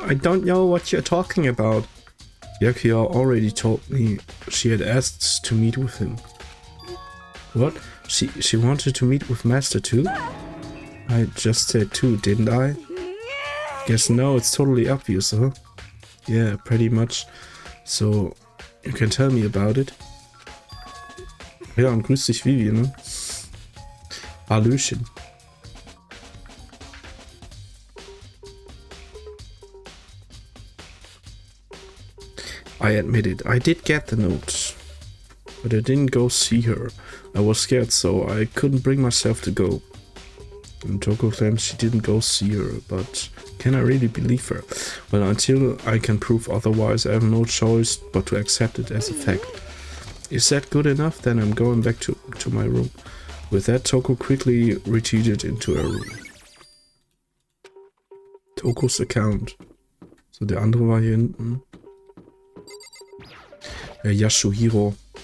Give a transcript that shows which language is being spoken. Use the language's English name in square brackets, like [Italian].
[English] I don't know what you're talking about. Yakuya already told me she had asked to meet with him. What? She wanted to meet with Master too? I just said too, didn't I? Guess no, it's totally obvious, huh? Yeah, pretty much. So, you can tell me about it. [German] Ja, und grüß dich, Vivi, ne? Hallöchen. [English] I admit it, I did get the note. But I didn't go see her. I was scared, so I couldn't bring myself to go. And Toko claims she didn't go see her, but can I really believe her? Well, until I can prove otherwise, I have no choice but to accept it as a fact. Is that good enough? Then I'm going back to my room. With that, Toko quickly retreated into her room. Tokos Account. [German] So, der andere war hier hinten. Yasuhiro.